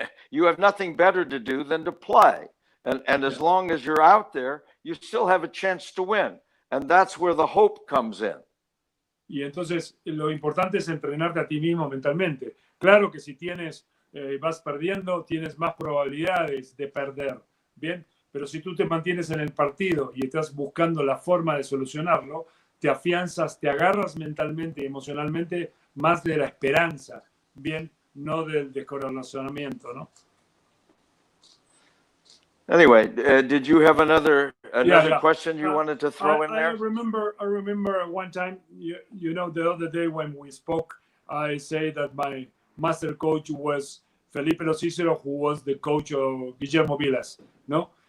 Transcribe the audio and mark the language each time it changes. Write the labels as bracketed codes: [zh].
[en] You have nothing better to do than to play. And as long as you're out there, you still have a chance to win. And that's where the hope comes in. [es] Y entonces lo importante es entrenarte a ti mismo mentalmente. Claro que si vas perdiendo, tienes más probabilidades de perder. Bien, pero si tú te mantienes en el partido y estás buscando la forma de solucionarlo, te afianzas, te agarras mentalmente y emocionalmente más de la esperanza, bien, no del descorazonamiento, ¿no? [en] Anyway, did you have another question you wanted to throw in there? I remember one time, you know, the other day when we spoke, I say that my master coach was Felipe Lo Cicero, who was the coach of Guillermo Vilas, no?